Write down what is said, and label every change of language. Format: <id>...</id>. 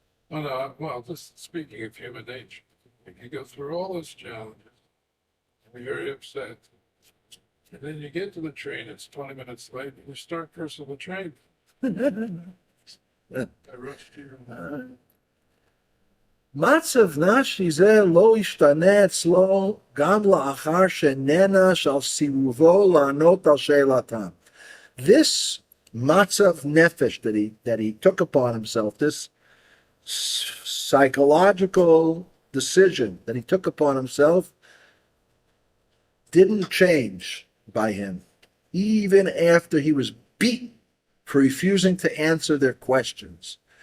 <en>Well, just speaking of human nature, you go through all those challenges, and you're very upset. And then you get to the train, it's 20 minutes late, and you start cursing the train. I rushed here.</en> <he>מצב נפשי זה לא ישתנה אצלו גם לאחר שנענש על סירובו לענות על שאלתם.</he> <en>This matzav nefesh that he took upon himself, this psychological decision that he took upon himself, didn't change by him, even after he was beaten for refusing to answer their questions.</en>